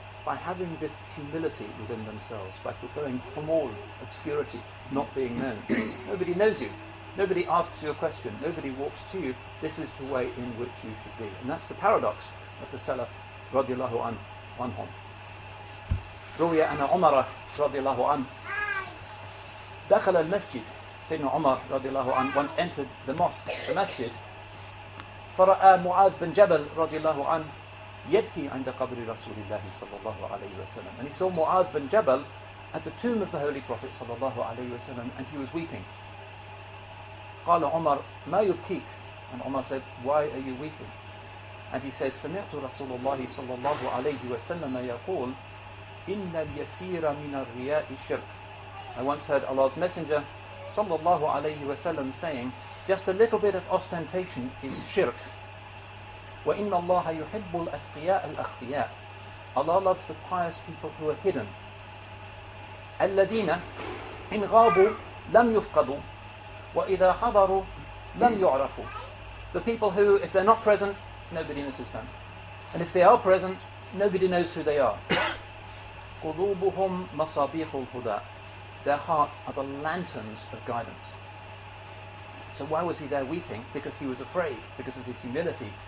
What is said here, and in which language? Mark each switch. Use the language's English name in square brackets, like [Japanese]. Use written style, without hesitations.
[English] By having this humility within themselves, by preferring humul, obscurity, not being known. Nobody knows you. Nobody asks you a question. Nobody walks to you. This is the way in which you should be. And that's the paradox of the Salaf radiallahu anhum. [Arabic] روي أن عمر رضي الله عنه دخل المسجد. [English] Sayyidina Umar رضي الله عنه once entered the mosque, the masjid. [Arabic] فرأى معاذ بن جبل رضي الله عنه يبكي عند قبر رسول الله صلى الله عليه وسلم. [English] And he saw Mu'adh bin Jabal at the tomb of the Holy Prophet صلى الله عليه وسلم, and he was weeping. [Arabic] قال عمر ما يبكيك? [English] And Umar said, why are you weeping? And he says, [Arabic] سمعت رسول الله صلى الله عليه وسلم يقول إن اليسير من الرياء الشرك. [English] I once heard Allah's Messenger صلى الله عليه وسلم saying, just a little bit of ostentation is shirk. [Arabic] وإن الله يحب الأتقياء الأخفياء. [English] Allah loves the pious people who are hidden. [Arabic] الذين إن غابوا لم يفقدوا وإذا حضروا لم يعرفوا. [English] The people who, if they're not present, nobody misses them. And if they are present, nobody knows who they are. [Arabic] قلوبهم مصابيح الهدى. [English] Their hearts are the lanterns of guidance. So why was he there weeping? Because he was afraid, because of his humility,